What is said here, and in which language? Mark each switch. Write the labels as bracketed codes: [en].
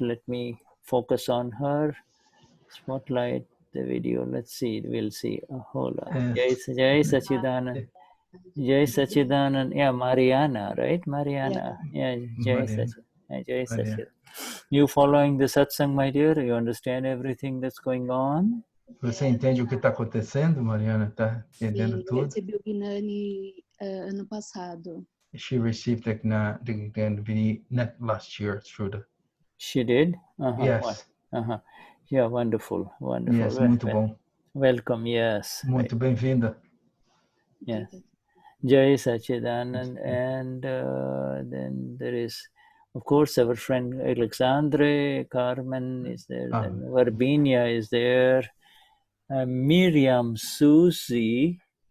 [en] Let me focus on her. Spotlight the video. Let's see. We'll see. Hold on. Jai Sachidanand. Jai Sachidanand. Yeah, Mariana, right? Mariana. Yeah, Jai Sachidanand. You following the Satsang, my dear? You understand everything that's going on? [pt] Você entende o que está acontecendo, Mariana? Está entendendo tudo? Eu recebi o Gnani ano passado. [en] She received the Gnan Vidhi last year, Shuddha. She did? Yes. Yeah, wonderful. [pt] Yes, muito bom. [en] Welcome, yes. [pt] Muito bem-vinda. [en] Yes. Jai Sachidanand. And then there is, of course, our friend Alexandre, Carmen is there, then Verbinia is there, Miriam, Susie.